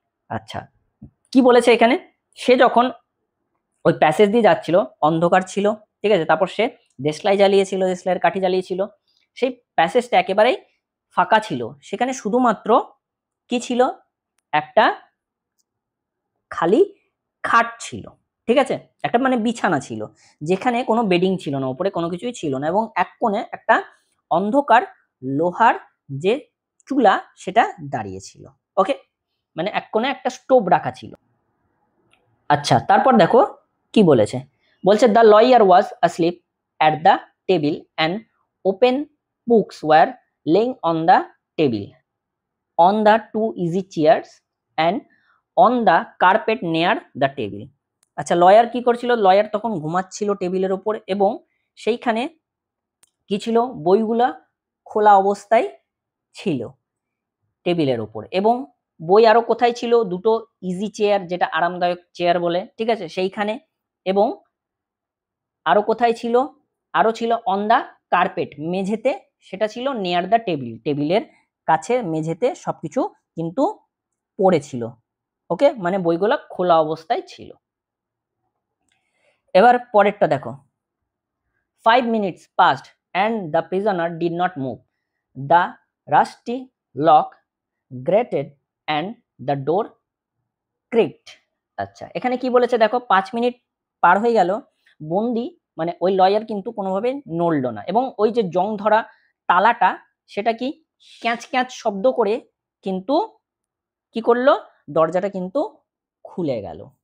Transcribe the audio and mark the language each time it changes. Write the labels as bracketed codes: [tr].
[bn] আচ্ছা কি বলেছে এখানে, সে যখন ওই প্যাসেজ দিয়ে যাচ্ছিল, অন্ধকার ছিল, ঠিক আছে, তারপর সে দেশলাই জ্বালিয়েছিল, দেশলাইয়ের কাঠি জ্বালিয়েছিল, সেই প্যাসেজটা একেবারেই ফাঁকা ছিল, সেখানে শুধুমাত্র কি ছিল, একটা খালি খাট ছিল, ঠিক আছে, একটা মানে বিছানা ছিল, যেখানে কোনো বেডিং ছিল না, উপরে কোনো কিছুই ছিল না, এবং এক কোণে একটা অন্ধকার লোহার যে চুলা সেটা দাঁড়িয়েছিল। ওকে, মানে এক কোণে একটা স্টোভ রাখা ছিল। আচ্ছা তারপর দেখো কি বলেছে, বলছে [en] The lawyer was asleep at the table and open books were laying on the table, on the two easy chairs and on the carpet near the table। [bn] আচ্ছা লয়ার কি করছিল, লয়ার তখন ঘুমাচ্ছিল টেবিলের উপর, এবং সেইখানে কি ছিল, বইগুলা খোলা অবস্থায় ছিল টেবিলের উপর, এবং বই আরো কোথায় ছিল, দুটো ইজি চেয়ার, যেটা আরামদায়ক চেয়ার বলে, ঠিক আছে, সেইখানে, এবং আরো কোথায় ছিল, আরো ছিল [en] on the carpet, [bn] মেঝেতে, সেটা ছিল [en] near the table, [bn] টেবিলের কাছে মেঝেতে সবকিছু কিন্তু পড়েছিল। ওকে, মানে বইগুলো খোলা অবস্থায় ছিল। এবার পরেরটা দেখো, [en] 5 minutes passed and the prisoner did not move, the rusty lock grated and the door creaked। [bn] আচ্ছা এখানে কি বলেছে দেখো, 5 মিনিট পার হয়ে গেল, বন্দি মানে ওই লয়ার কিন্তু কোনোভাবে নড়লো না, এবং ওই যে জং ধরা তালাটা সেটা কি ক্যাঁচ ক্যাঁচ শব্দ করে কিন্তু কি করলো, দরজাটা কিন্তু খুলে গেল।